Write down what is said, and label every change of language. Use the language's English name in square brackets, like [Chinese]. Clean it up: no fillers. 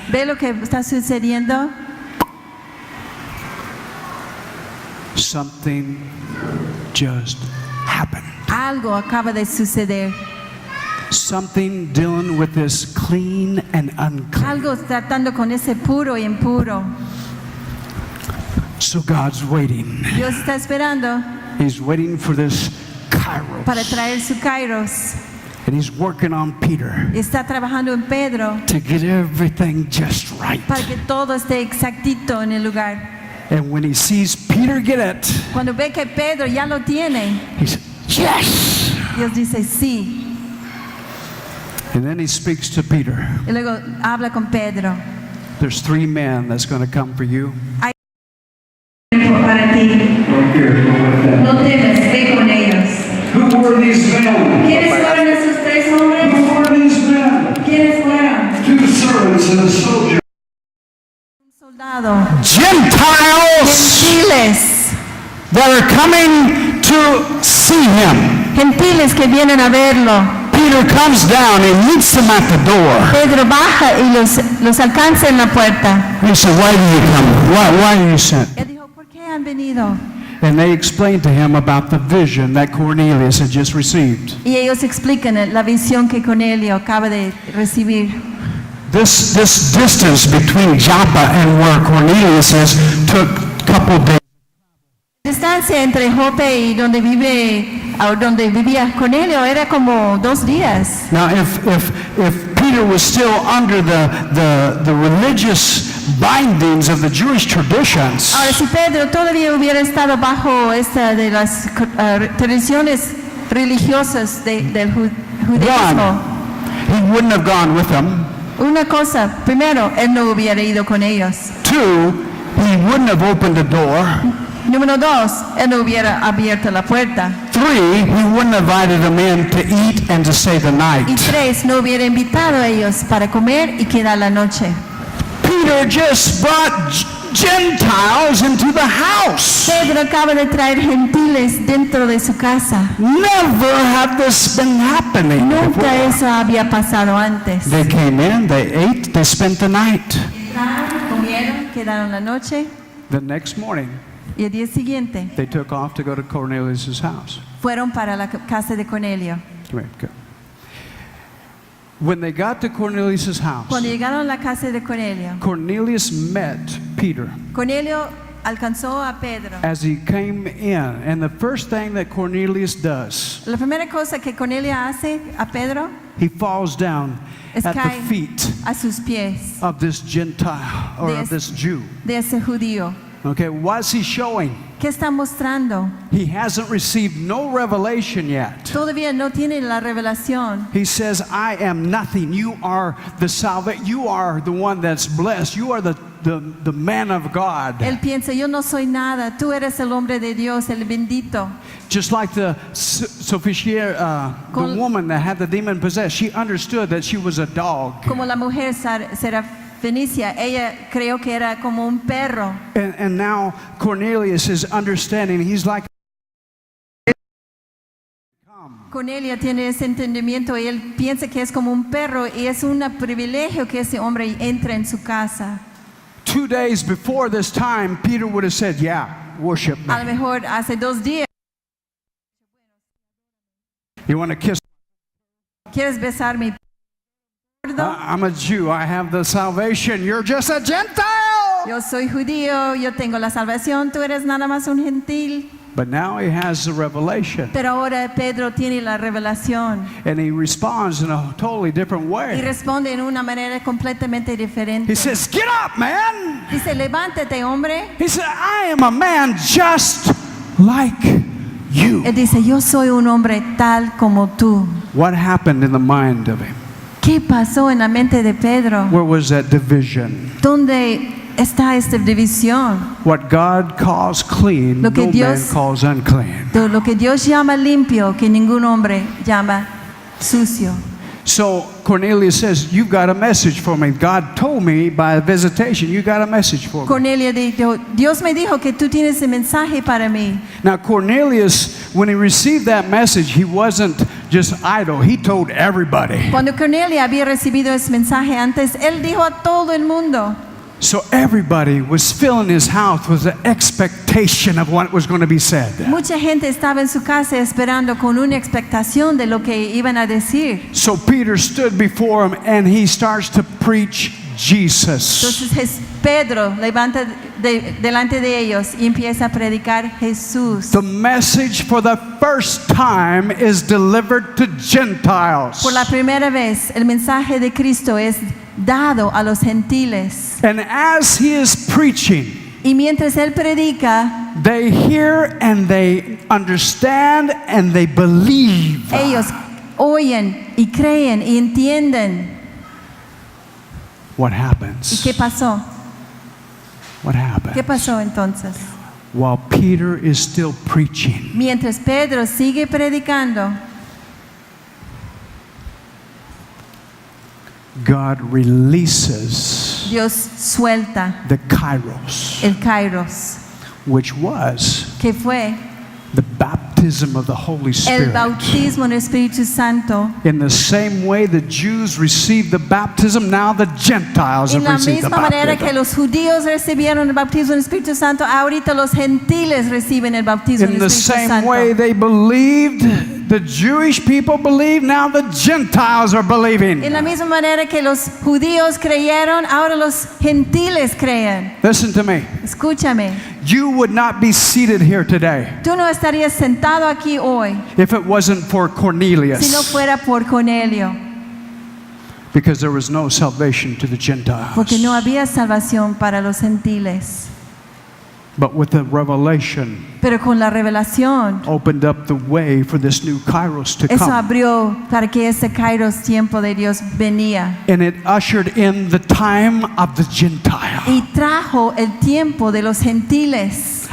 [Spanish] ¿Ve lo que está sucediendo? [English] Something just happened. [Spanish] Algo acaba de suceder. [English] Something dealing with this clean and unclean. [Spanish] Algo tratando con ese puro y impuro. [English] So God's waiting. [Spanish] Dios está esperando [English] He's waiting for this Kiros. [Spanish] para traer su Kiros. [English] And he's working on Peter [Spanish] Está trabajando en Pedro [English] to get everything just right. [Spanish] para que todo esté exactito en el lugar. [English] And when he sees Peter get it, [Spanish] Cuando ve que Pedro ya lo tiene, [English] he says, yes! [Spanish] Dios dice sí. [English] And then he speaks to Peter. [Spanish] Y luego habla con Pedro. [English] There's 3 men that's going to come for you. [Spanish] Para ti. No temas, ve con ellos. [English] Who were these men? [Spanish] ¿Quiénes fueron esos 3 hombres? [English] Who were these men? [Spanish] ¿Quiénes fueron? [English] 2 servants and a soldier. [Spanish] Un soldado. [English] Gentiles [Spanish] Gentiles. [English] that are coming to see him. [Spanish] Gentiles que vienen a verlo. [English] Peter comes down and meets them at the door. [Spanish] Pedro baja y los alcanza en la puerta. [English] He said, why do you come? Why are you sent? [Spanish] Él dijo, ¿por qué han venido? [English] And they explained to him about the vision that Cornelius had just received. [Spanish] Y ellos explican la visión que Cornelio acaba de recibir. [English] This distance between Joppa and where Cornelius is took a couple days. [Spanish] La distancia entre Jope y donde vivía Cornelio era como 2 días. [English] Now, if Peter was still under the religious bindings of the Jewish traditions, [Spanish] Ahora, si Pedro todavía hubiera estado bajo esta de las tradiciones religiosas del judaísmo, [English] he wouldn't have gone with them. [Spanish] una cosa, primero, él no hubiera ido con ellos. [English] 2, he wouldn't have opened the door. [Spanish] Número 2, él no hubiera abierto la puerta. [English] 3, he wouldn't have invited them in to eat and to stay the night. [Spanish] Y 3, no hubiera invitado a ellos para comer y quedar la noche. [English] Peter just brought Gentiles into the house. [Spanish] Pedro acaba de traer gentiles dentro de su casa. [English] Never had this been happening [Spanish] Nunca [English] before. [Spanish] eso había pasado antes. [English] They came in, they ate, they spent the night. [Spanish] Entraron, comieron, quedaron la noche [English] The next morning, [Spanish] y el día siguiente [English] they took off to go to Cornelius' house. [Spanish] fueron para la casa de Cornelio. [English] Come here, go. When they got to Cornelius' house, [Spanish] Cuando llegaron a la casa de Cornelio, [English] Cornelius met Peter [Spanish] Cornelio alcanzó a Pedro. [English] as he came in. And the first thing that Cornelius does, [Spanish] La primera cosa que Cornelio hace a Pedro [English] he falls down [Spanish] es [English] at the [Spanish] caer [English] feet [Spanish] a sus pies [English] of this Gentile or of this Jew. [Spanish] de ese judío. [English] Okay, what's he showing? [Spanish] ¿Qué está mostrando? [English] He hasn't received no revelation yet. [Spanish] Todavía no tiene la revelación. [English] He says, I am nothing. You are the salvation. You are the one that's blessed. You are the man of God. [Spanish] Él piensa, yo no soy nada, tú eres el hombre de Dios, el bendito. [English] Just like the the woman that had the demon possessed, she understood that she was a dog. [Spanish] Como la mujer Fenicia, ella creyó que era como un perro. [English] And now Cornelius is understanding. He's like, [Spanish] Cornelia tiene ese entendimiento y él piensa que es como un perro y es un privilegio que ese hombre entre en su casa. [English] 2 days before this time, Peter would have said, yeah, worship [Spanish] A lo [English] me. [Spanish] mejor hace 2 días. [English] You want to kiss? [Spanish] ¿Quieres besar mi gordo? [English] I'm a Jew. I have the salvation. You're just a Gentile. [Spanish] Yo soy judío, yo tengo la salvación, tú eres nada más un gentil. [English] But now he has the revelation. [Spanish] Pero ahora Pedro tiene la revelación [English] And he responds in a totally different [Spanish] y [English] way. [Spanish] responde en una manera completamente diferente. [English] He says, get up, man. [Spanish] Dice, levántate, hombre. [English] He said, I am a man just like you. [Spanish] Él dice, yo soy un hombre tal como tú. [English] What happened in the mind of him? [Spanish] ¿Qué pasó en la mente de Pedro? [English] Where was that division? [Spanish] ¿Dónde está esta división? [English] What God calls clean, [Spanish] Lo que no Dios- [English] man calls unclean. [Spanish] De lo que Dios llama limpio, que ningún hombre llama sucio. [English] So Cornelius says, you've got a message for me. God told me by a visitation, you got a message for me. [Spanish] Cornelia dijo, Dios me dijo que tú tienes ese mensaje para mí. [English] Now Cornelius, when he received that message, he wasn't just idle. He told everybody. [Spanish] Cuando Cornelio había recibido ese mensaje antes, él dijo a todo el mundo. [English] So everybody was filling his house with the expectation of what was going to be said. [Spanish] Mucha gente estaba en su casa esperando con una expectación de lo que iban a decir. [English] So Peter stood before him and he starts to preach Jesus. [Spanish] Entonces Pedro levanta delante de ellos y empieza a predicar Jesús. [English] The message for the first time is delivered to Gentiles. [Spanish] Por la primera vez, el mensaje de Cristo es dado a los gentiles. [English] And as he is preaching, [Spanish] Y mientras él predica, [English] they hear and they understand and they believe. [Spanish] ellos oyen y creen y entienden. [English] What [Spanish] ¿Y [English] happens? [Spanish] qué pasó? [English] What happens? [Spanish] ¿Qué pasó entonces? [English] While Peter is still preaching, [Spanish] Mientras Pedro sigue predicando, [English] God releases [Spanish] Dios suelta [English] the Kiros, [Spanish] el Kairos, [English] which was [Spanish] que fue [English] the baptism of the Holy [Spanish] el [English] Spirit. [Spanish] bautismo en el Espíritu Santo. [English] In the same way the Jews received the baptism, now the Gentiles [Spanish] En [English] have [Spanish] la [English] received the [Spanish] misma manera que [English] baptism. [Spanish] los judíos recibieron el bautismo en el Espíritu Santo, ahorita los gentiles reciben el bautismo en el [English] the [Spanish] Espíritu [English] same [Spanish] Santo. [English] way they believed, the Jewish people believed, now the Gentiles are believing. [Spanish] En la misma manera que los judíos creyeron, ahora los gentiles creen. [English] Listen to me. [Spanish] Escúchame, [English] You would not be seated here today [Spanish] tú no estarías sentado aquí hoy [English] if it wasn't for Cornelius, [Spanish] si no fuera por Cornelio, [English] because there was no salvation to the Gentiles. [Spanish] porque no había salvación para los gentiles. [English] But with the revelation, [Spanish] Pero con la revelación, [English] opened up the way for this new Kairos to [Spanish] eso [English] come. [Spanish] abrió para que ese Kairos tiempo de Dios venía. [English] And it ushered in the time of the Gentile. [Spanish] Y trajo el tiempo de los gentiles.